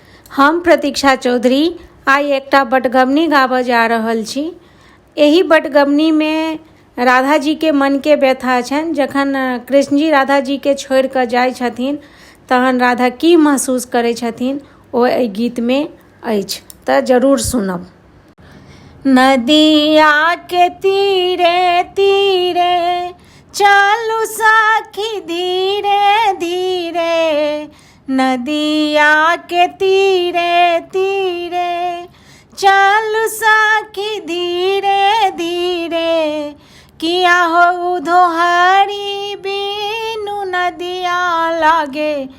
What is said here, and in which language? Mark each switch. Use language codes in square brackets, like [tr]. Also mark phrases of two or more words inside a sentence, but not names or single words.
[mai] हम प्रतीक्षा चौधरी आई एकटा बटगबनी गाबऽ जा रहल छी। एही बटगबनी में राधा जी के मन के व्यथा छनि। जखन कृष्ण जी राधा जी के छोड़ कऽ जाइ छथिन तहन राधा की महसूस करै छथिन ओ एहि गीत में अछि, तऽ जरूर सुनब। नदिया के तीरे तीरे चलू सखी धीरे धीरे, नदिया के तीरे तीरे चलू सखी धीरे धीरे, किया हो उधोहरी बीनु नदिया लागे